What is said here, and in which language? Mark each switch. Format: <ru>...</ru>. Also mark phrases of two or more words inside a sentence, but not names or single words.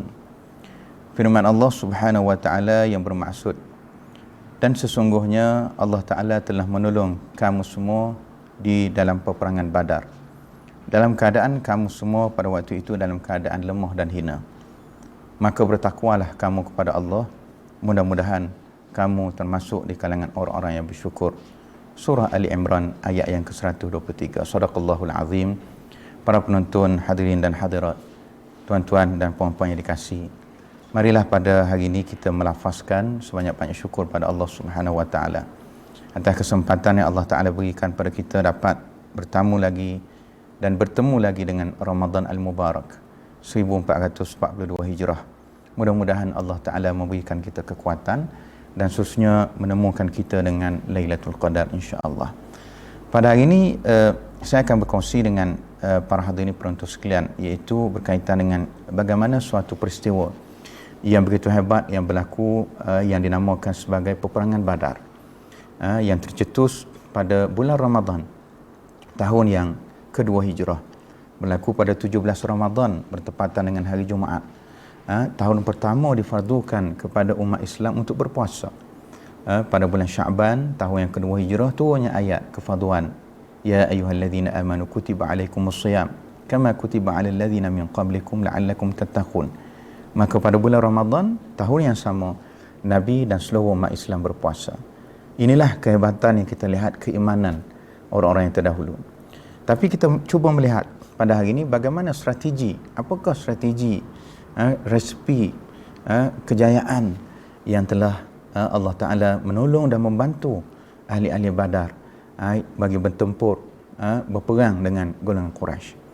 <ms>Firman Allah</ms> <ar>سبحانه وتعالى</ar> <ms>yang bermaksud, dan sesungguhnya Allah Ta'ala telah menolong kamu semua di dalam peperangan Badar, dalam keadaan kamu semua pada waktu itu dalam keadaan lemah dan hina. Maka bertakwalah kamu kepada Allah, mudah-mudahan kamu termasuk di kalangan orang-orang yang bersyukur. Surah Ali Imran ayat yang ke-123.</ms> <ar>صدق الله العظيم.</ar> <ms>Para penonton, hadirin dan hadirat, tuan-tuan dan puan-puan yang dikasihi, marilah pada hari ini kita melafazkan sebanyak-banyak syukur pada Allah</ms> <ar>سبحانه وتعالى</ar> <ms>atas kesempatan yang Allah Ta'ala berikan pada kita dapat bertamu lagi dan bertemu lagi dengan Ramadan Al-Mubarak 1442 Hijrah. Mudah-mudahan Allah Ta'ala memberikan kita kekuatan dan khususnya menemukan kita dengan Lailatul Qadar</ms> <ar>إن شاء الله.</ar> <ms>Pada hari ini saya akan berkongsi dengan para hadirin penonton sekalian, iaitu berkaitan dengan bagaimana suatu peristiwa yang begitu hebat yang berlaku yang dinamakan sebagai peperangan Badar, yang tercetus pada bulan Ramadan tahun yang kedua hijrah. Berlaku pada 17 Ramadan bertepatan dengan hari Jumaat. Tahun pertama difardukan kepada umat Islam untuk berpuasa. Pada bulan Syaban, tahun yang kedua hijrah, turunnya ayat kefarduan.</ms> <ar>يا أيها الذين آمنوا كتب عليكم الصيام كما كتب على الذين من قبلكم لعلكم تتقون.</ar> <ms>Maka pada bulan Ramadan tahun yang sama, Nabi dan seluruh umat Islam berpuasa. Inilah kehebatan yang kita lihat, keimanan orang-orang yang terdahulu. Tapi kita cuba melihat pada hari ini bagaimana strategi, apakah strategi, resepi, kejayaan yang telah Allah Ta'ala menolong dan membantu ahli-ahli Badar bagi bertempur, berperang dengan golongan Quraisy.</ms>